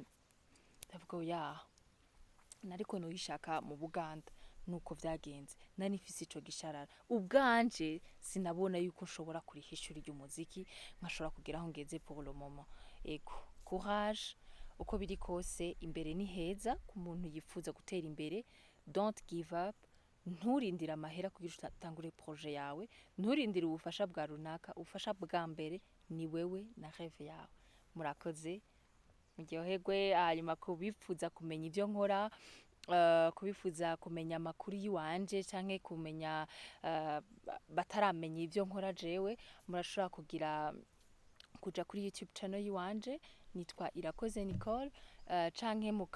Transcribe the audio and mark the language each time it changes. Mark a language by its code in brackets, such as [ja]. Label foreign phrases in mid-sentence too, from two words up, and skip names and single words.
[rn] Ndavuga oya, nariko noyishaka mu Buganda. Nuko vyagenze, nari nifise ico gisharara ubwanje, sinabona yuko nshobora kuriha ishuri ry'umuziki nkashobora kugira aho ngeze [fr] pour le moment. [rn] Ego courage, uko biri kose imbere ni heza ku muntu yifuza gutera imbere. [en] Don't give up, [rn] nturindira amahera kugira utangure projet yawe, nturindira ubufasha bwa runaka, ubufasha bwa mbere ni wewe na rêve yawe. Murakoze, muryoherwe. Hanyuma kubifuza kumenya ivyo nkora, kubifuza kumenya amakuru yiwanje canke kumenya bataramenya ivyo nkora jewe, murashobora kuja kuri YouTube channel yiwanje, nitwa Irakoze Nicole, canke